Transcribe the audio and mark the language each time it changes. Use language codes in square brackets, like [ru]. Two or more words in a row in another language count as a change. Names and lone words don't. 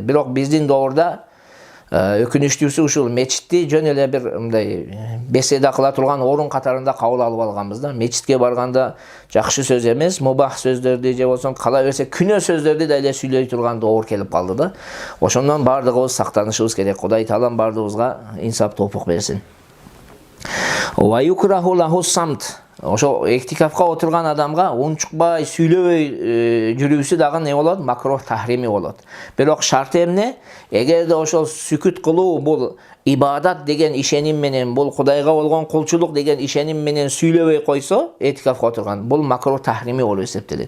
[ky] Бирок биздин доорда өкүнүчтүүсү ушул, мечитти жөн эле бир мындай беседа кыла турган орун катарында кабыл алып алганбыз да. Мечитке барганда жакшы сөз эмес, мубах сөздөрдү же болсо кала берсе күнөө сөздөрдү да эле сүйлөй турган доор келип калды да. Ошондон бардыгыбыз сактанышыбыз керек. Кудай Таалам бардыгыбызга инсап тоопук берсин. [ar] ويكره له الصمت. [ky] Ошо этикафка отурган адамга унчукпай, сүйлөбөй жүрүүсү дагы не болот? [ar] مكروه تحريمي [ky] болот. Бирок шарты эмне? Эгерде ошол сүкүт кылуу бул ибадат деген ишеним менен, бул Кудайга болгон кулчулук деген ишеним менен сүйлөбөй койсо, этикафка отурган бул [ar] مكروه تحريمي [ky] болуп эсептелет.